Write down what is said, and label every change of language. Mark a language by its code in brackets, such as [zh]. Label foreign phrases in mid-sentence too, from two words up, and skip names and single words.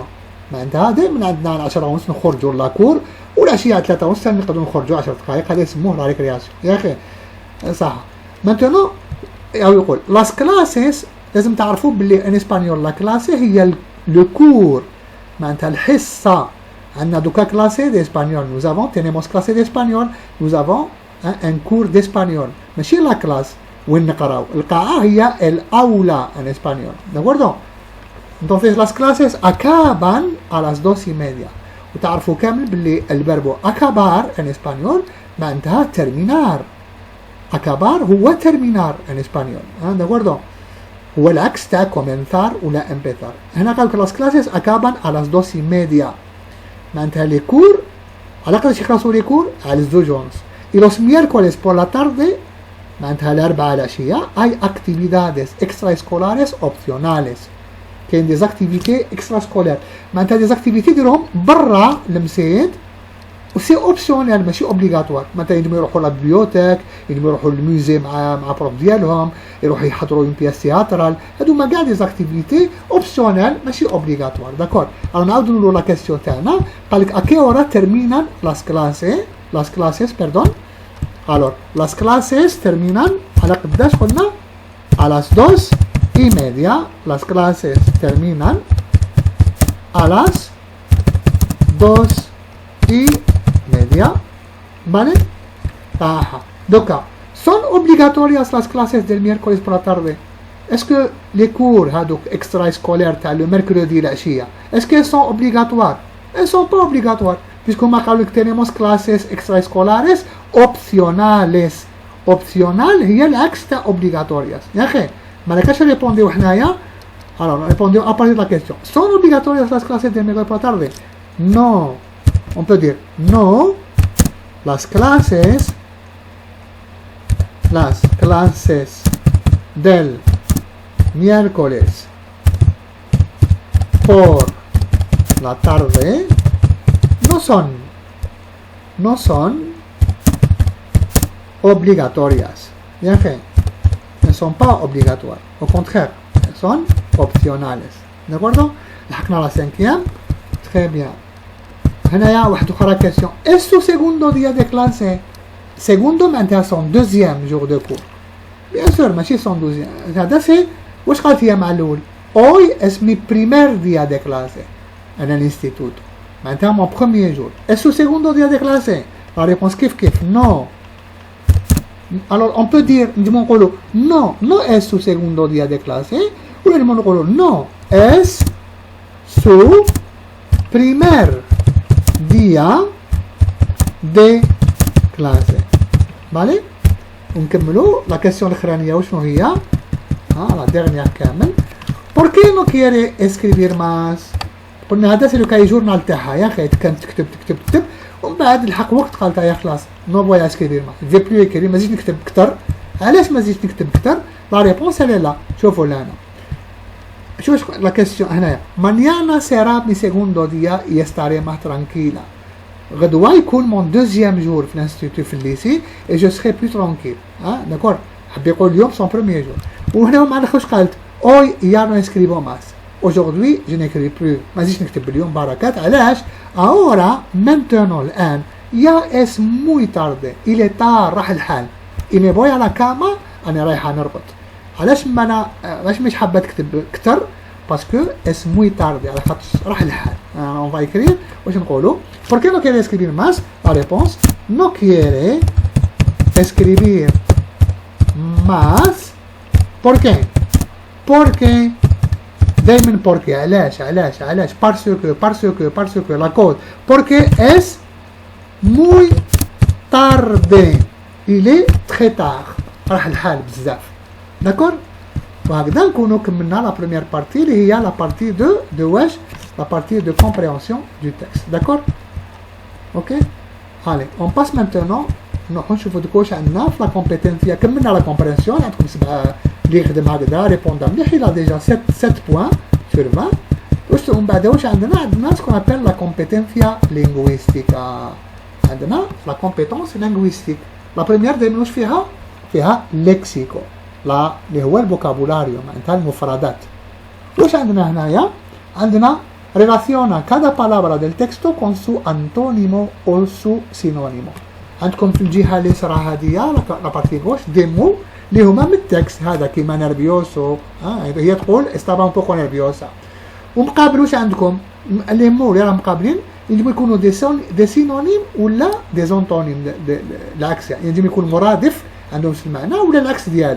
[ar] معناتها دائما عندنا 10 ونص نخرجوا لاكور والعشيه 3 ونص نقدروا نخرجوا 10 دقائق. هذا يسموه [fr] la récréation [ar] يا اخي صح. مانتونو يقول [es] las clases [ar] لازم تعرفوا باللي [fr] en espagnol [es] la clase [ar] هي [fr] le cours [ar] معناتها الحصه. عندنا دوكا [es] clase de español [fr] nous avons [es] tenemos clase de español [fr] nous avons un cours d'espagnol [ar] ماشي [fr] la classe [ar] وين نقراو. القاعه هي الاولى [fr] en espagnol [es] de acuerdo. Entonces las clases acaban a las 2:30 [ar] وتعرفوا كامل باللي الفيربو [es] acabar en español معناتها terminar. acabar هو terminar en español de acuerdo. [ar] هو العكس تاع comenzar ولا empezar. هنا قالك [es] las clases acaban a las 2:30 [ar] معناتها لي كور على قداش يخلصوا لي كور على 2:11 [es] y los miércoles por la tarde [ar] معناتها الأربعاء العشية [es] hay actividades extraescolares opcionales. [ar] كاين [fr] des activités extrascolaires [ar] معناتها [fr] des activités [ar] ديروهم برا المسيد [fr] et c'est optionnel [ar] ماشي اوبليغاتوار. معناتها يقدروا يروحوا للبيوتيك يقدروا يروحوا للموزي مع بروف ديالهم يروحوا يحضروا [fr] une pièce théâtrale. [ar] هادو ما كاع [fr] des activités optionnelles [ar] ماشي [fr] obligatoire d'accord. [ar] الو نعاودوا نقولوا [fr] la question [ar] تاعنا قالك [es] a qué hora terminan las clases [ar] بيردون. الو [es] las clases terminan [ar] على قداش قلنا على 2:30. [es] Las clases terminan a las 2:30. ¿Vale? Ajá. Donc, son obligatorias las clases del miércoles por la tarde. [fr] Est-ce que les cours extrascolaires le mercredi العشية est-ce qu'elles sont obligatoires? Elles sont pas obligatoires. Puisqu'on m'a dit que [es] tenemos clases extraescolares opcionales. [ar] Opcional هي العكس تاع obligatorias. يا أخي ما لكاش ريبونديو حنايا. [fr] Alors, répondons à partir de la question. Sont obligatoires [es] las clases del miércoles por la tarde? No. [fr] On peut dire no. [es] Las clases del miércoles por la tarde no son obligatorias. [fr] Bien fait. Ne sont pas obligatoires. Au contraire, elles sont optionales. D'accord? لحقنا la 5e. Très bien. [ar] هنايا واحد أخرى question. [fr] Est-ce que [es] segundo día de clase? [fr] Segundo معناتها son deuxième jour de cours. Bien sûr ماشي son deuxième. [ar] هذا سي واش قالت هي مع الأول؟ [es] Hoy es mi primer día de clase en el instituto. [fr] معناتها mon premier jour. Est-ce que [es] segundo día de clase? [fr] La réponse [es] كيف non. [fr] Alors on peut dire non [es] es su segundo día de clase ou no es su primer día de clase. ¿Vale? [ar] ونكملوا [fr] la question [ar] الأخرانية وشنو هي؟ [fr] la dernière كامل. [es] ¿Por qué no quiere escribir más? [ar] قلنا هذا سلو كاي جورنال تاعها يا أخي كان تكتب ومن بعد الحق وقت قالت يا خلاص [es] no voy a escribir [ar] ما في بلو يكري ما زيدش نكتب كتر. علاش ما زيدش نكتب كتر؟ [fr] la réponse [ar] هي لا. شوفوا لهنا شوف [fr] la question [ar] هنايا [es] mañana será mi segundo día y estaré más tranquila. [ar] غدوه يكون [fr] mon deuxième jour [ar] في الانستيتو في الليسي [fr] et je serai plus tranquille. [ar] داكور حب يقول اليوم [fr] son premier jour. [ar] وهنا ما نخش قالت [es] hoy ya no escribo más. [fr] Aujourd'hui, je n'écris plus. [ar] ما زيدش نكتب اليوم بركات. [es] علاش؟ ahora maintenant الآن يا es muy tarde. [fr] il est tard [ar] راح الحال. [es] y me voy a la cama [ar] أنا رايحة نرقد. علاش ما أنا مش حابة تكتب كتر؟ باسكو [es] es muy tarde [ar] على خاطر راح الحال. [fr] on va écrire [ar] واش نقولوا؟ [es] ¿Por qué no quiere escribir más? [fr] La réponse [es] no quiere escribir más. ¿Por qué? Porque دايما porque علاش [fr] parce que la cause [es] porque es muy tarde [fr] il est très tard [ar] راح الحال بزاف. داكور وهكذا نكونوا كملنا [fr] la première partie [ar] اللي هي [fr] la partie de [ar] واش [fr] la partie de compréhension de texte. [ar] داكور اوكي [fr] allez on passe maintenant [ar] نروحو نشوفو دوك واش عندنا في [es] la competencia. [ar] كملنا [fr] la compréhension [ar] عندكم اللي يخدم هكذا ريبوندا مليح [fr] il a déjà 7 points sur 20. [ar] ومن بعد واش عندنا سكون ابل [es] la competencia lingüística. [ar] عندنا [fr] la compétence linguistique. la première [ar] دايما واش فيها ليكسيكو لا اللي هو الفوكابولاريو معناتها المفردات. واش عندنا هنايا؟ [es] عندنا relaciona cada palabra del texto con su antonimo o su sinonimo. [ar] عندكم في الجهه اليسرى هذه [fr] la partie gauche des mots [ar] اللي هما من التكست هذا كيما نيرفيوسو هي تقول [es] estaba un poco nerviosa. [ar] ومقابل واش عندكم [fr] les mots [ar] اللي راهم مقابلين يجب يكونوا [fr] des synonymes [ar] ولا [fr] des antonymes [ar] العكس يعني يجب يكون مرادف عندهم نفس المعنى ولا العكس ديالو.